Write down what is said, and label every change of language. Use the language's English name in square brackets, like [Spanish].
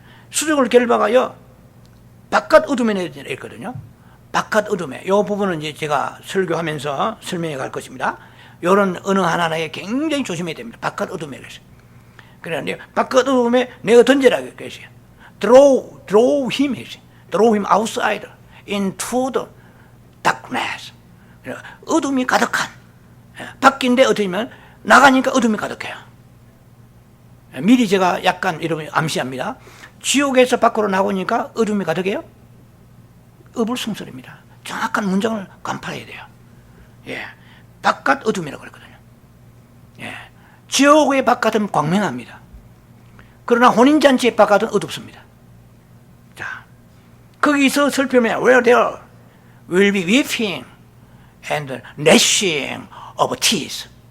[Korean] 수족을 결박하여 바깥 어둠에 내렸거든요. 바깥 어둠에. 이 부분은 이제 제가 설교하면서 설명해 갈 것입니다. 이런 어느 하나하나에 굉장히 조심해야 됩니다. 바깥 어둠에 그랬어요. 그래, 바깥 어둠에 내가 던지라 그랬어요. [English] Throw him outside into the darkness. [Korean] 어둠이 가득한. 밖인데 어떠면 나가니까 어둠이 가득해요. 미리 제가 약간 여러분 암시합니다. 지옥에서 밖으로 나오니까 어둠이 가득해요. 어불성설입니다. 정확한 문장을 간파해야 돼요. 바깥 어둠이라고 그랬거든요. 지옥의 바깥은 광명합니다. 그러나 혼인잔치의 바깥은 어둡습니다. 자, 거기서 설명해. [English] Where there will be weeping and gnashing of teeth.